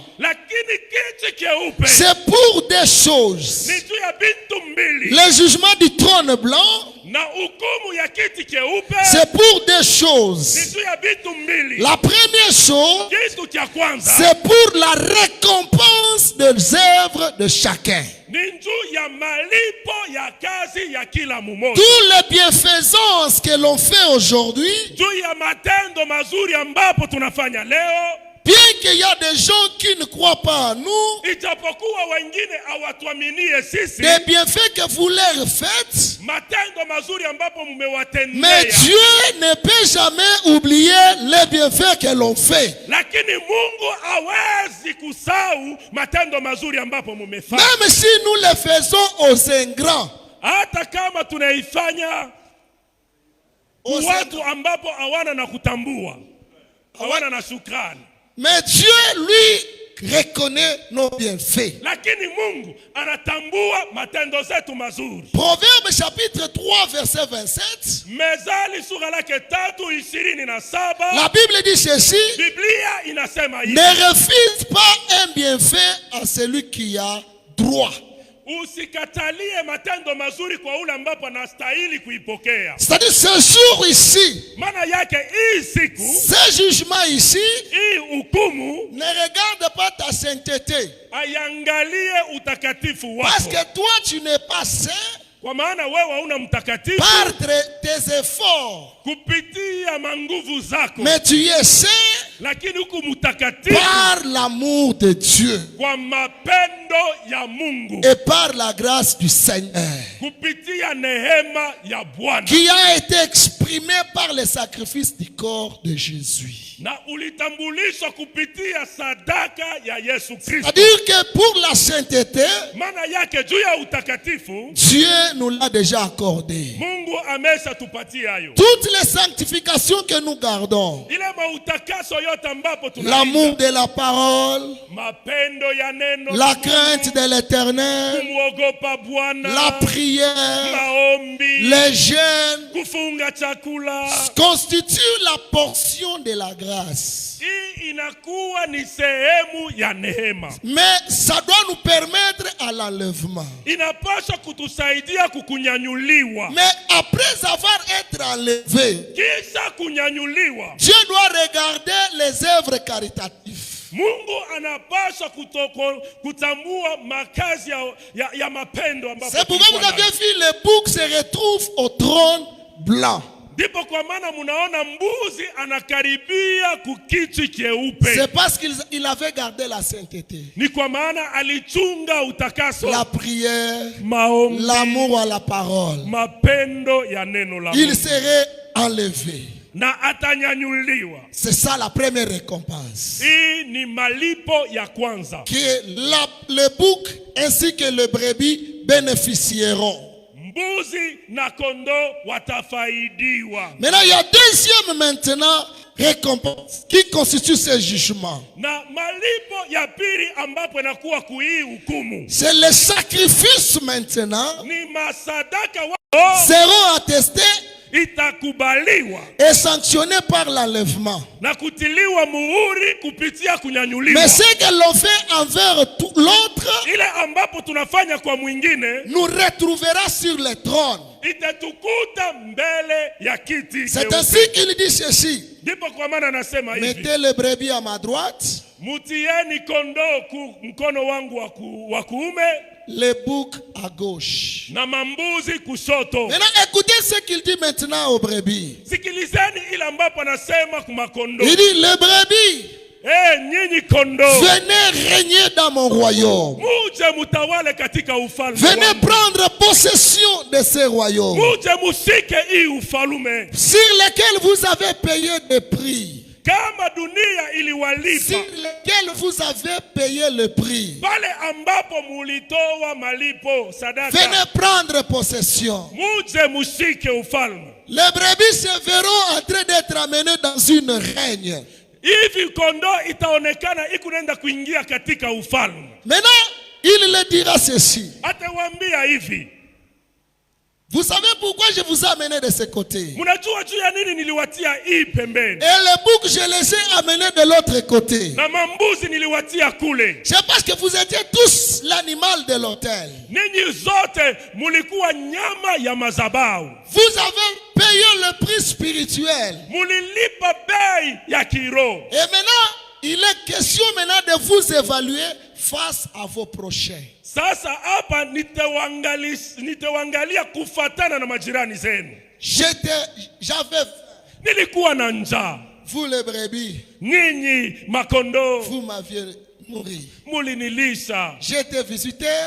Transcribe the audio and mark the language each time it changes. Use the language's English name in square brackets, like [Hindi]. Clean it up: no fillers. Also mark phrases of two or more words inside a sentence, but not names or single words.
[Swahili] Lakini kiti keupe [French] c'est pour des choses. [Swahili] ni juu ya bintu mbili. [French] Le jugement du trône blanc, [Swahili] Na hukumu ya kiti keupe [French] c'est pour des [Swahili] ni [French] choses. [Swahili] juu ya bintu mbili. [French] La première chose, [Swahili] Kitu cha kwanza [French] c'est pour la récompense des œuvres de chacun. [Swahili] ni juu ya malipo ya kazi ya kila mmoja. [French] Toutes les bienfaisances que l'on fait aujourd'hui, [Swahili] Juu ya matendo mazuri ambapo tunafanya leo, [French] bien qu'il y a des gens qui ne croient pas en nous, [Swahili] ijapokuwa wengine hawatuaminie sisi, [French] des bienfaits que vous leur faites, [Swahili] matendo mazuri ambapo mais mmewatendea, [French] Dieu ne peut jamais oublier les bienfaits que l'on fait. [Swahili] lakini Mungu hawezi kusahau matendo mazuri ambapo mmefanya. [French] Même si nous les faisons aux ingrats, [Swahili] Hata kama tunaifanya aux watu ambapo hawana na kutambua, hawana na shukrani, [French] mais Dieu, lui, reconnaît nos bienfaits. [Swahili] lakini Mungu anatambua matendo zetu mazuri. [French] Proverbe chapitre 3, verset 27. [Swahili] Mezali sura lake 3:27, [French] La Bible dit ceci: [Swahili] Biblia inasema hivi: [French] ne refuse pas un bienfait à celui qui a droit. [Swahili] usikatalie matendo mazuri kwa ule ambapo anastahili kuipokea. [French] C'est-à-dire ce jour ici, [Swahili] Maana yake hii siku, [French] ce jugement ici, [Swahili] hii hukumu [French] ne regarde pas ta sainteté. [Swahili] aiangalie utakatifu Parce wako, [French] que toi, tu n'es pas saint [Swahili] kwa maana wewe hauna mtakatifu [French] par tes efforts. [Swahili] kupitia manguvu zako, [French] Mais tu es saint [Swahili] lakini huku mtakatifu [French] par l'amour de Dieu [Swahili] kwa mapendo ya Mungu, [French] et par la grâce du Seigneur, [Swahili] kupitia neema ya Bwana, [French] qui a été exprimé par le sacrifice du corps de Jésus. [Swahili] na ulitambulishwa kupitia sadaka ya Yesu Kristo. [French] C'est-à-dire que pour la sainteté, [Swahili] Maana yake juu ya utakatifu [French] Dieu nous l'a déjà accordé. [Swahili] Mungu amesha tupatia hayo. [French] Toutes les sanctifications que nous gardons, [Swahili] Ile mautakaso yote ambapo [French] l'amour de la parole, [Swahili] mapendo ya neno, [French] la crainte de l'Éternel, [Swahili] kumwogopa Bwana, [French] la prière, [Swahili] maombi, [French] les jeûnes, [Swahili] kufunga chakula, [French] constituent la portion de la grâce. [Swahili] hii inakuwa ni sehemu ya neema. [French] Mais ça doit nous permettre à l'enlèvement. [Swahili] Inapaswa kutusaidia kukunyanyuliwa. [French] Mais après avoir été enlevé, [Swahili] Kisha kunyanyuliwa, [French] Dieu doit regarder les œuvres caritatives. [Swahili] Mungu anapaswa kutambua makazi ya mapendo ambapo [French] C'est pourquoi vous [Swahili] tulikuwa avez nayo. [French] vu le bouc se retrouve au trône blanc. [Swahili] Ndipo kwa maana munaona mbuzi anakaribia kukiti cheupe. [French] C'est parce qu'il avait gardé la sainteté. [Swahili] Ni kwa maana alichunga utakaso. [French] La prière, [Swahili] Maombi, [French] l'amour à la parole. [Swahili] mapendo ya neno la Il Mungu. [French] serait enlevé. [Swahili] Na atanyanyuliwa. [French] C'est ça la première récompense. [Swahili] Hii ni malipo ya kwanza. [French] Que le bouc ainsi que le brebis bénéficieront. [Swahili] Mbuzi na kondoo watafaidiwa. [French] Maintenant, il y a deuxième maintenant récompense qui constitue ce jugement. [Swahili] Na malipo ya pili ambapo inakuwa kuhii hukumu. [French] C'est le sacrifice maintenant. [Swahili] Ni masadaka [French] Seront attestés [Swahili] itakubaliwa [French] et sanctionnés par l'enlèvement. [Swahili] na kutiliwa muhuri kupitia kunyanyuliwa. [French] Mais ce que l'on fait envers l'autre [Swahili] Ile ambapo tunafanya kwa mwingine [French] nous retrouvera sur le trône. [Swahili] itatukuta mbele ya kiti. [French] C'est ainsi qu'il dit ceci. [Swahili] Ndipo kwa maana nasema hivi. [French] Mettez le brebis à ma droite, [Swahili] Mutieni kondoo mkono wangu wa kuume [French] le bouc à gauche. [Swahili] na mambuzi kushoto. [French] Maintenant, écoutez ce qu'il dit maintenant aux brebis. [Swahili] Sikilizeni ile ambapo anasema kwa kondoo. [French] Il dit, les brebis, [Swahili] Nyinyi kondoo, [French] venez régner dans mon royaume. [Swahili] muje mutawale katika ufalme Venez wangu. [French] prendre possession de ce royaume [Swahili] Muje musike hii ufalume. [French] sur lequel vous avez payé des prix. [Swahili] Kama dunia Sur iliwalipa [French] lequel vous avez payé le prix. [Swahili] pale ambapo mulitoa malipo sadaka, [French] Venez prendre possession. [Swahili] muje musike ufalme. [French] Les brebis se verront en train d'être amenés dans une règne. [Swahili] Hivi kondoo itaonekana ikunaenda kuingia katika ufalme. [French] Maintenant, il le dira ceci. [Swahili] Atawaambia hivi, [French] Vous savez pourquoi je vous ai amené de ce côté? [Swahili] mnajua juu ya nini niliwatia hii pembeni [French] Et les boucs, je les ai amenés de l'autre côté. [Swahili] na mambuzi niliwatia kule? [French] C'est parce que vous étiez tous l'animal de l'autel. [Swahili] Ninyi zote mulikuwa nyama ya mazabau. [French] Vous avez payé le prix spirituel. [Swahili] Mulilipa bei ya kiroho. [French] Et maintenant, il est question maintenant de vous évaluer face à vos prochains. [Swahili] Sasa hapa nitawangalia kufatana na majirani zenu. [French] J'avais, [Swahili] Nilikuwa na njaa. [French] vous les brebis, [Swahili] Ninyi makondoo [French] vous m'aviez nourri. [Swahili] mulinilisha. [French] J'étais visiteur,